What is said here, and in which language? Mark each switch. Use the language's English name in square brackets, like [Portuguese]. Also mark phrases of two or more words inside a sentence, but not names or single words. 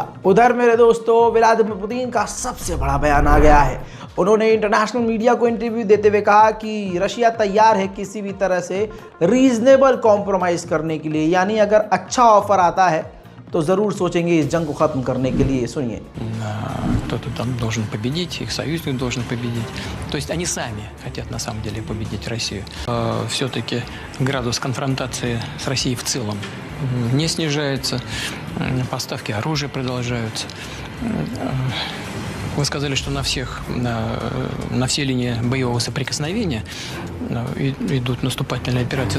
[Hindi] उधर मेरे दोस्तों, व्लादिमीर पुतिन का सबसे बड़ा बयान आ गया है। उन्होंने [English] international media [Hindi] को इंटरव्यू देते हुए कहा कि रशिया तैयार है किसी भी तरह से [English] reasonable compromise [Hindi] करने के लिए, यानी अगर अच्छा ऑफर आता है तो ज़रूर सोचेंगे इस जंग को ख़त्म करने के लिए। सुनिए। [Russian] Кто-то там должен победить, их союзник должен победить. То есть они сами хотят на самом деле победить Россию. Все-таки градус конфронтации с Россией в целом не снижается, поставки оружия продолжаются. Вы сказали, что на все линии боевого соприкосновения идут наступательные операции.